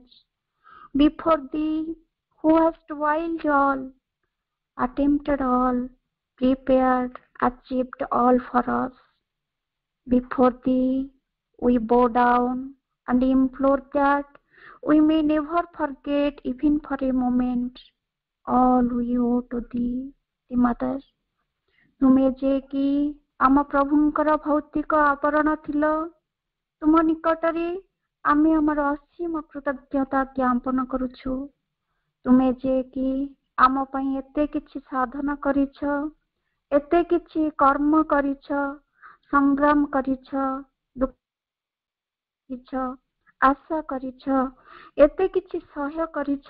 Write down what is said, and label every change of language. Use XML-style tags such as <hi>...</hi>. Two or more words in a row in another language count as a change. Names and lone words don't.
<en>Before Thee, who has toiled all, attempted all, prepared, achieved all for us. Before Thee, we bow down and implore that we may never forget, even for a moment, all we owe to Thee, the Mother.</en> <or>ତୁମେ ଯେ କି ଆମ ପ୍ରଭୁଙ୍କର ଭୌତିକ ଆବରଣ ଥିଲ, ତୁମ ନିକଟରେ ଆମେ ଆମର ଅସୀମ କୃତଜ୍ଞତା ଜ୍ଞାପନ କରୁଛୁ। ତୁମେ ଯେ କି ଆମ ପାଇଁ ଏତେ କିଛି ସାଧନ କରିଛ, ଏତେ କିଛି କର୍ମ କରିଛ, ସଂଗ୍ରାମ କରିଛ, ଦୁଃଖ ଆଶା କରିଛ, ଏତେ କିଛି ସହ୍ୟ କରିଛ।</or>